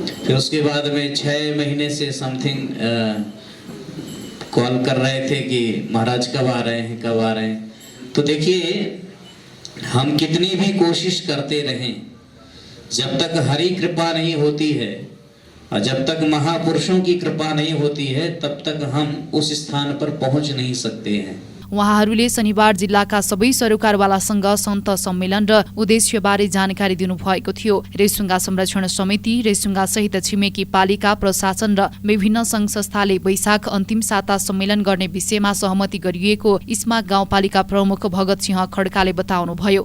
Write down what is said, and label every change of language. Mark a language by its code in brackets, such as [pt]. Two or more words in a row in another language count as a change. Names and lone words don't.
[hi] फिर उसके बाद में 6 महीने से समथिंग कॉल कर रहे थे कि महाराज कब आ रहे हैं, कब आ रहे हैं। तो देखिए, हम कितनी भी कोशिश करते रहें, जब तक हरि कृपा नहीं होती है और जब तक महापुरुषों की कृपा नहीं होती है, तब तक हम उस स्थान पर पहुंच नहीं सकते हैं। [ne] उहाँहरूले शनिबार जिल्लाका सबै सरोकारवालासँग सन्त सम्मेलन र उद्देश्यबारे जानकारी दिनुभएको थियो। रेसुङ्गा संरक्षण समिति, रेसुङ्गा सहित छिमेकी पालिका प्रशासन र विभिन्न सङ्घ संस्थाले वैशाख अन्तिम साता सम्मेलन गर्ने विषयमा सहमति गरिएको इस्मा गाउँपालिका प्रमुख भगत सिंह खड्काले बताउनुभयो।